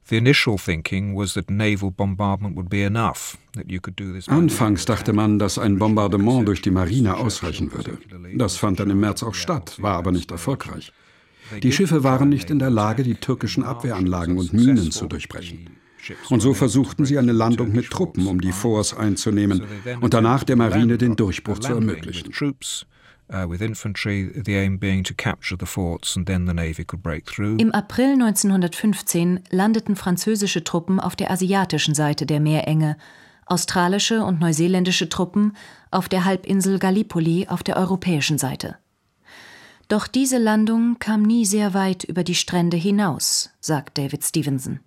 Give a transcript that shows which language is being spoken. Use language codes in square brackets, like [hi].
[en] The initial thinking was that naval bombardment would be enough, that you could do this. [de] Anfangs dachte man, dass ein Bombardement durch die Marine ausreichen würde. Das fand dann im März auch statt, war aber nicht erfolgreich. Die Schiffe waren nicht in der Lage, die türkischen Abwehranlagen und Minen zu durchbrechen. Und so versuchten sie eine Landung mit Truppen, um die Forts einzunehmen und danach der Marine den Durchbruch zu ermöglichen. [en] With infantry, the aim being to capture the forts and then the navy could break through. [de] Im April 1915 landeten französische Truppen auf der asiatischen Seite der Meerenge, australische und neuseeländische Truppen auf der Halbinsel Gallipoli auf der europäischen Seite. Doch diese Landung kam nie sehr weit über die Strände hinaus, sagt David Stevenson.